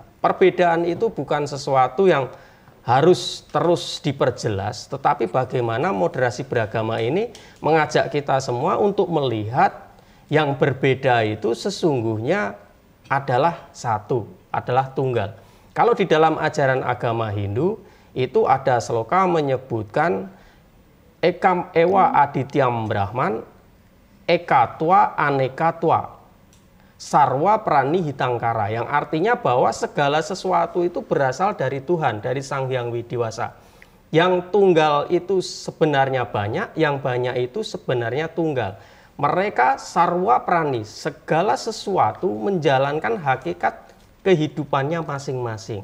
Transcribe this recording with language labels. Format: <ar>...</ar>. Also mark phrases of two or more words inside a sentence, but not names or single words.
<id>Perbedaan itu bukan sesuatu yang harus terus diperjelas, tetapi bagaimana moderasi beragama ini mengajak kita semua untuk melihat yang berbeda itu sesungguhnya adalah satu, adalah tunggal. Kalau di dalam ajaran agama Hindu, itu ada sloka menyebutkan</id> <sa>Ekam Ewa Adityam Brahman, Ekatwa Anekatwa, Sarwa Prani Hitangkara,</sa> <id>yang artinya bahwa segala sesuatu itu berasal dari Tuhan, dari Sang Hyang Widiwasa. Yang tunggal itu sebenarnya banyak, yang banyak itu sebenarnya tunggal. Mereka</id> <sa>sarwa prani,</sa> <id>segala sesuatu menjalankan hakikat kehidupannya masing-masing.</id>